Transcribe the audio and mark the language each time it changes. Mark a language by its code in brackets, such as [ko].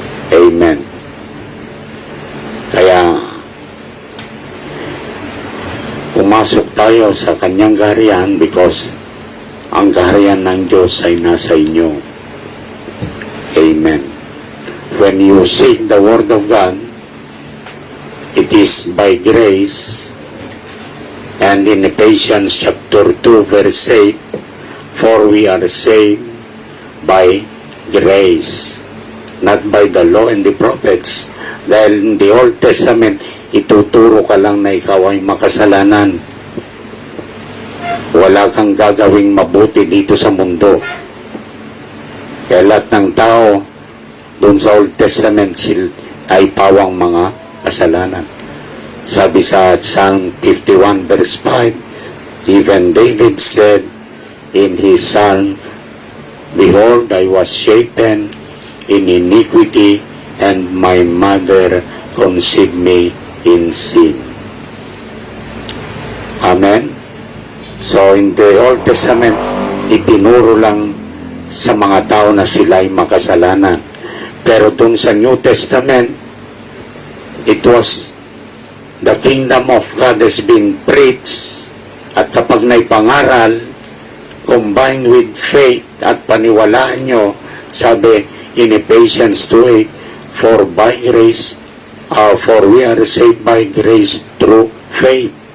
[tl] Amen. Kaya tayo sa kanyang kaharian because ang kaharian ng Diyos ay nasa inyo. Amen. [en] When you seek the Word of God, it is by grace. And in Ephesians chapter 2 verse 8, for we are saved by grace, not by the law and the prophets. [tl] Dahil [en] in the Old Testament, [tl] ituturo ka lang na ikaw ay makasalanan. Wala kang gagawing mabuti dito sa mundo. Kaya lahat ng tao doon sa Old Testament ay pawang mga kasalanan. Sabi sa [en] Psalm 51 verse 5, even David said in his Psalm, behold, I was shapen in iniquity, and my mother conceived me in sin. Amen? So in the Old Testament, [tl] itinuro lang sa mga tao na sila ay makasalanan. Pero dun sa [en] New Testament, it was the kingdom of God has been preached, [tl] at kapag naipangaral, [en] combined with faith [tl] at paniwalaan nyo, sabi [en] in Ephesians 2:8, for by grace, for we are saved by grace through faith.